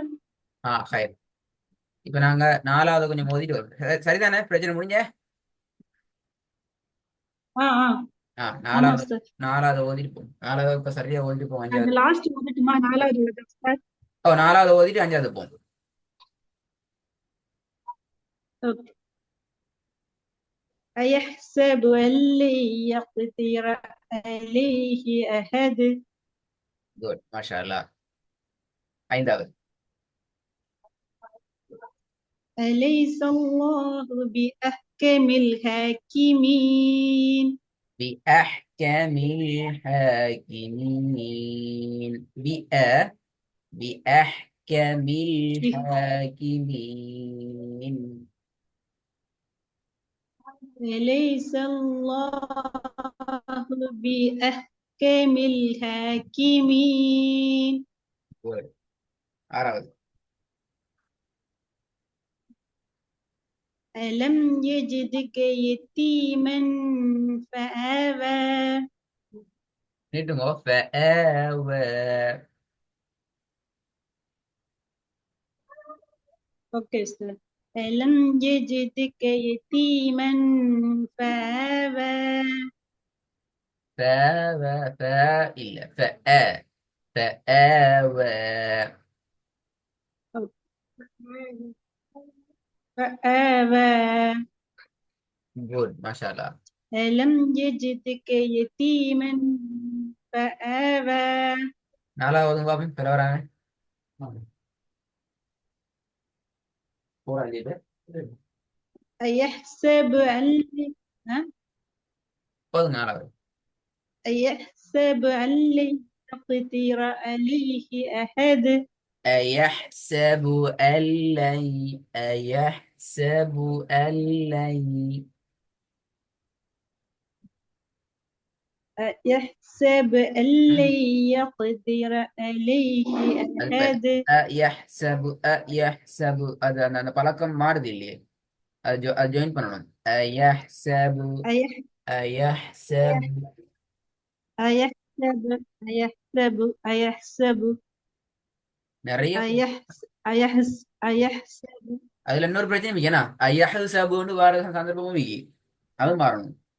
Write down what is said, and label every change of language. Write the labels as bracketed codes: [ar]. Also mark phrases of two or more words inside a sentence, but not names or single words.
[ta] ஹயர். இப்ப நாங்க 4வது கொஞ்சம் மோதிட்டு வரோம். சரிதானே? பிரச்சனை முடிஞ்ச? ஆ ஆ ஆமா நாலாவது உஸ்தாத். 4வது ஓதிட்டு போகும். 4வது இப்ப சரியா ஓதிட்டு போகும். அந்த 5வது. லாஸ்ட் வந்துட்டுமா 4வது உள்ளது உஸ்தாத். 4வது ஓதிட்டு 5வது போகும். ஓகே. [ar] أيحسب أن لن يقدر عليه أحد. [ta] குட், [ar] ما شاء الله. [ta] 5வது. [ar] أليس الله بأحكم الحاكمين. بأحكم الحاكمين. بأحكم الحاكمين. أليس الله بأحكم الحاكمين. [ta] குட். 6வது. [ar] ألم يجدك يتيما فآوى. [ta] நீட்டுங்க. فآوى. [ar] اوكي استاذ. ألم يجدك يتيما فآوى. فآوى. إلا فآوى. فآوى. [ta] குட், [ar] ما شاء الله. ألم يجدك يتيما فآوى. [ta] 4வது பாப்போம். பிற வராங்க. போறாங்க. [ar] أيحسب أن ها؟ [ta] போதுங்க. 4வது. [ar] أيحسب أن لن يقدر عليه أحد. أيحسب أن لن أيحسب أن لن أيحسب أن لن يقدر عليه أحد. [ta] أيحسب அது அந்த பழக்கம் மாறுது இல்லையே. அது ஜாயின் பண்ணணும். [ar] أيحسب أيح- أيحسب. أيحسب أيحسب [ta] நிறைய [ar] أيحسب [ta] அதுல இன்னொரு பிரச்சனை ஏன்னா ஐயஹ்சபுன்னு வார சந்தர்ப்பமும் விக்கி அது மாறணும்.